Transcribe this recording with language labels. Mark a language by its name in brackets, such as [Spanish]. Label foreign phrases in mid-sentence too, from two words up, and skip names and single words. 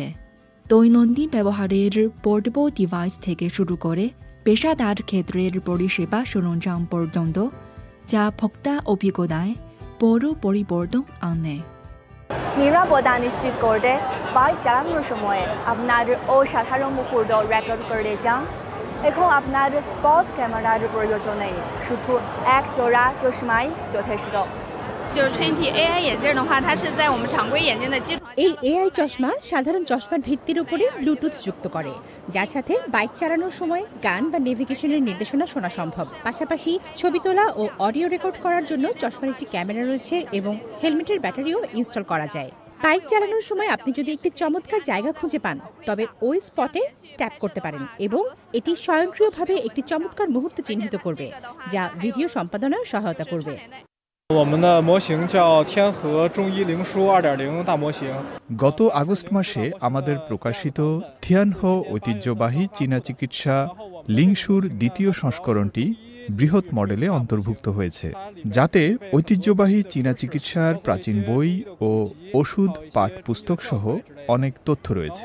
[Bangla] দৈনন্দিন ব্যবহারের পোর্টেবল ডিভাইস থেকে শুরু করে পেশাদার ক্ষেত্রের পরিষেবা সরঞ্জাম পর্যন্ত, যা ভোক্তা অভিজ্ঞতায় বড় পরিবর্তন আনে। নিরাপত্তা নিশ্চিত করতে বাইক চালানোর সময় আপনার অসাধারণ মুহূর্ত রেকর্ড করে যান। এখন আপনার স্পোর্টস ক্যামেরার প্রয়োজন নেই, শুধু এক জোড়া চশমাই যথেষ্ট। [Chinese] 就是全体 AI 眼镜的话，它是在我们常规眼镜的基础。 [Bangla] এই এআই চশমা সাধারণ চশমার ভিত্তির উপরে ব্লুটুথ যুক্ত করে, যার সাথে বাইক চালানোর সময় গান বা নেভিগেশনের নির্দেশনা শোনা সম্ভব। পাশাপাশি ছবি তোলা ও অডিও রেকর্ড করার জন্য চশমার একটি ক্যামেরা রয়েছে এবং হেলমেটের ব্যাটারিও ইনস্টল করা যায়। বাইক চালানোর সময় আপনি যদি একটি চমৎকার জায়গা খুঁজে পান, তবে ওই স্পটে ট্যাপ করতে পারেন এবং এটি স্বয়ংক্রিয়ভাবে একটি চমৎকার মুহূর্ত চিহ্নিত করবে, যা ভিডিও সম্পাদনায় সহায়তা করবে। [Chinese] 我们的模型叫天河中医灵书 2.0 大模型。 [Bangla] গত আগস্ট মাসে আমাদের প্রকাশিত থিয়ানহো ঐতিহ্যবাহী চীনা চিকিৎসা লিংশুর দ্বিতীয় সংস্করণটি বৃহৎ মডেলে অন্তর্ভুক্ত হয়েছে, যাতে ঐতিহ্যবাহী চীনা চিকিৎসার প্রাচীন বই ও ওষুধ পাঠ পুস্তক সহ অনেক তথ্য রয়েছে।